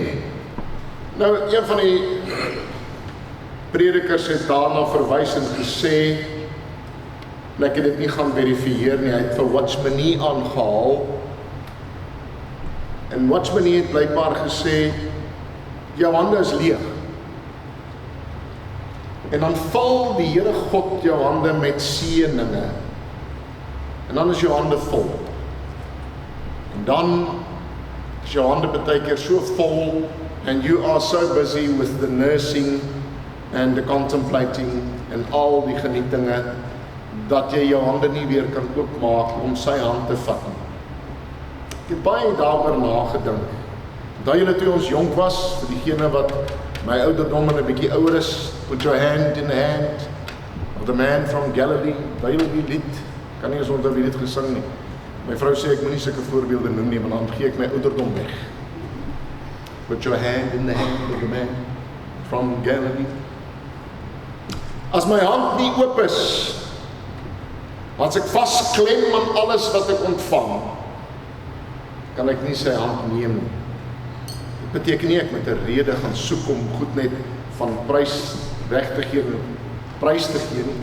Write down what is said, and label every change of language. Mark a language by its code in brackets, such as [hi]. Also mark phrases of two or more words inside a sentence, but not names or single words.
[af] Nou, een van die predikers het daarna verwys en gesê, en ek het dit nie gaan verifieer nie, hy het vir Watchmenie aangehaal, en Watchmenie het blykbaar gesê, jou hande is leeg. En dan vul die Here God jou hande met seëninge, en dan is jou hande vol. En dan is jou hande baie keer so vol, [en] and you are so busy with the nursing and the contemplating [af] en al die genietinge, dat jy jou hande nie weer kan oopmaak om sy hand te vat nie. Ek het baie daaroor nagedink. Onthou julle toe ons jonk was, vir diegene wat my ouderdom en 'n bietjie ouer is, [en] put your hand in the hand of the man from Galilee. [af] Onthou julle die lied? Kan nie eens onthou wie dit gesing nie. My vrou sê ek moenie sulke voorbeelde noem nie, want dan gee ek my ouderdom weg. [en] Put your hand in the hand of the man from Galilee. [af] As my hand nie oop is, as ek vasklem aan alles wat ek ontvang, kan ek nie sy hand neem nie. Dit beteken nie ek met 'n rede gaan soek om goed net van prys weg te gee, prys te gee nie.